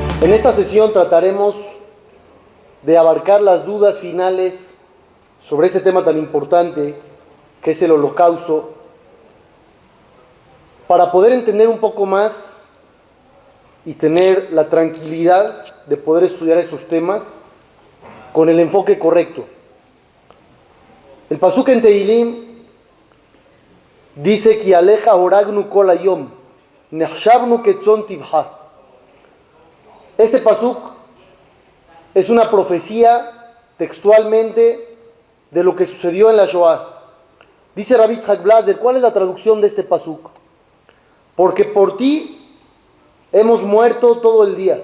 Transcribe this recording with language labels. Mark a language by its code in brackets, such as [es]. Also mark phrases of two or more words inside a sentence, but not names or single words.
[es] En esta sesión trataremos de abarcar las dudas finales sobre ese tema tan importante que es el Holocausto, para poder entender un poco más y tener la tranquilidad de poder estudiar estos temas con el enfoque correcto. El pasuk en Tehilim dice que [he] עליך הורגנו כל היום, נחשבנו כצאן טבחה. [es] Este pasuk es una profecía textualmente de lo que sucedió en la Shoah. Dice Rabbi Yitzhak Blaser, ¿cuál es la traducción de este pasuk? Porque por ti hemos muerto todo el día.